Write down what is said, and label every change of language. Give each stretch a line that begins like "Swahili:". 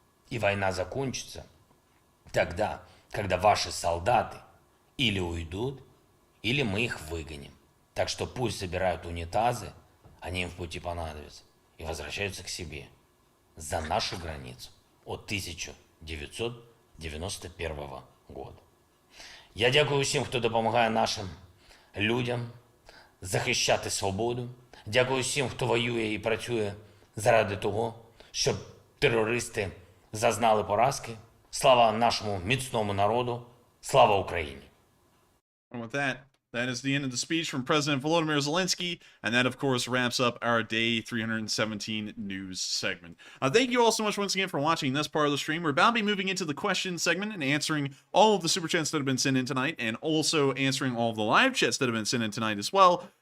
Russian: И война закончится тогда, когда ваши солдаты или уйдут, или мы их выгоним. Так что пусть собирают унитазы, они им в пути понадобятся, и возвращаются к себе за нашу границу от 1991 года.
Ukrainian: Я дякую усім, хто допомагає нашим людям захищати свободу. Дякую всім, хто воює і працює заради того, щоб терористи зазнали поразки. Слава нашому міцному народу. Слава Україні!
English: And with that, That is the end of the speech from President Volodymyr Zelenskyy, and that, of course, wraps up our Day 317 news segment. Thank you all so much once again for watching this part of the stream. We're about to be moving into the question segment and answering all of the super chats that have been sent in tonight, and also answering all of the live chats that have been sent in tonight as well.